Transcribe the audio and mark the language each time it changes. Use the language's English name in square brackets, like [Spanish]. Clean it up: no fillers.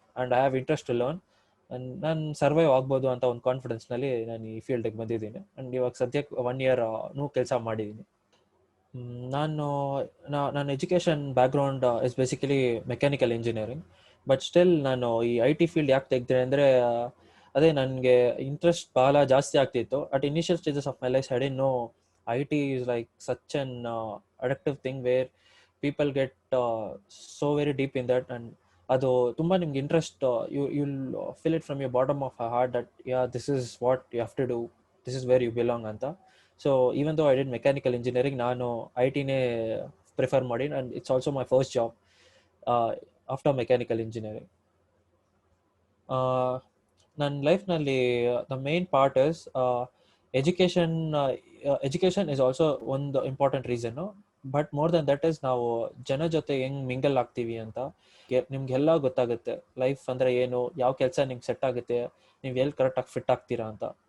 [English] And I have interest to learn. [Kannada] ನಾನು survive ಆಗ್ಬೋದು ಅಂತ ಒಂದು ಕಾನ್ಫಿಡೆನ್ಸ್ನಲ್ಲಿ ನಾನು ಈ ಫೀಲ್ಡಿಗೆ ಬಂದಿದ್ದೀನಿ. ಆ್ಯಂಡ್ ಇವಾಗ ಸದ್ಯಕ್ಕೆ 1 year ಕೆಲಸ ಮಾಡಿದ್ದೀನಿ. ನನ್ನ education background is basically mechanical engineering. But still ನಾನು ಈ IT ಫೀಲ್ಡ್ ಯಾಕೆ ತೆಗೆದೆ ಅಂದರೆ ಅದೇ ನನಗೆ ಇಂಟ್ರೆಸ್ಟ್ ಭಾಳ ಜಾಸ್ತಿ ಆಗ್ತಿತ್ತು. [English] at initial stages of my life I didn't know IT is like such an addictive thing where people get so very deep in that, and [Kannada] ಅದು ತುಂಬ ನಿಮ್ಗೆ interest, [English] you'll feel it from your bottom of your heart that yeah, this is what you have to do, this is where you belong ಅಂತ. So even though I did mechanical engineering, [Kannada] ನಾನು IT-ನೇ prefer ಮಾಡಿ, [English] and it's also my first job after mechanical engineering. [Kannada] ನನ್ನ ಲೈಫ್ನಲ್ಲಿ the main part is education is also ಒಂದು important reason. [English] but more than that is [Kannada] ನಾವು ಜನ ಜೊತೆ ಹೆಂಗೆ mingle ಆಗ್ತೀವಿ ಅಂತ ನಿಮ್ಗೆಲ್ಲ ಗೊತ್ತಾಗುತ್ತೆ. ಲೈಫ್ ಅಂದರೆ ಏನು, ಯಾವ ಕೆಲಸ ನಿಮ್ಗೆ ಸೆಟ್ ಆಗುತ್ತೆ, ನೀವು ಎಲ್ಲಿ ಕರೆಕ್ಟಾಗಿ ಫಿಟ್ ಆಗ್ತೀರಾ ಅಂತ.